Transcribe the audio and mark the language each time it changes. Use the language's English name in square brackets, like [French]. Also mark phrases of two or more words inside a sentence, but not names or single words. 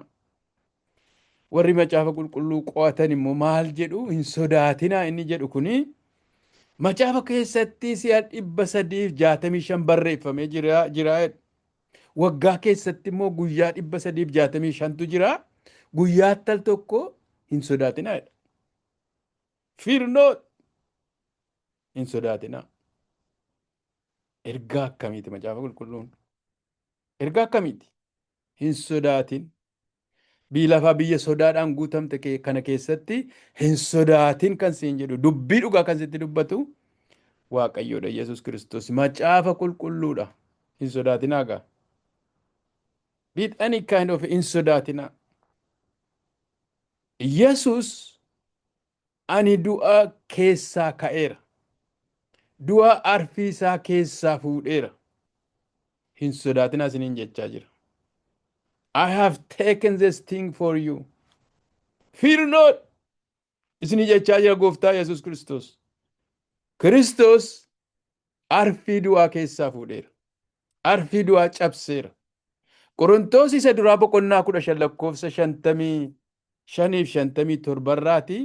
[Oromo] Warri macaafa qulqulluu qo'atan immoo maal jedhu? Hin sodaatinaa inni jedhu kuni macaafa keessatti si'a 365 barreeffamee jira. Waggaa keessatti immoo guyyaa 365tu jira. Guyyaa tal tokko hin sodaatinaa. [English] Fear not. [Oromo] Hin sodaatinaa. Ergaa akkamiiti macaafa qulqulluun? Ergaa akkamiiti? Hin sodaatin. Biyya lafaa biyya sodaadhaan guutamte kana keessatti hin sodaatin kan siin jedhu, dubbii dhugaa kan sitti dubbatu Waaqayyoodha Yesuus Kiristoos. Macaafa qulqulluudha. Hin sodaatinaa gaa. [English] Be any kind of [Oromo] hin sodaatinaa. Yesuus ani du'a keessaa ka'eera. Du'a arfii isaa keessaa fuudheera. Hin sodaatinaa isiniin jechaa jira. [English] I have taken this thing for you. Fear not. [Oromo] Isinii jechaa jira gooftaa Yesuus Kiristoos. Kiristoos arfii du'aa keessaa fuudheera. Arfii du'aa cabseera. Qorontoos isa duraa boqonnaa 15 lakkoofsa 55 fi 57 irraati.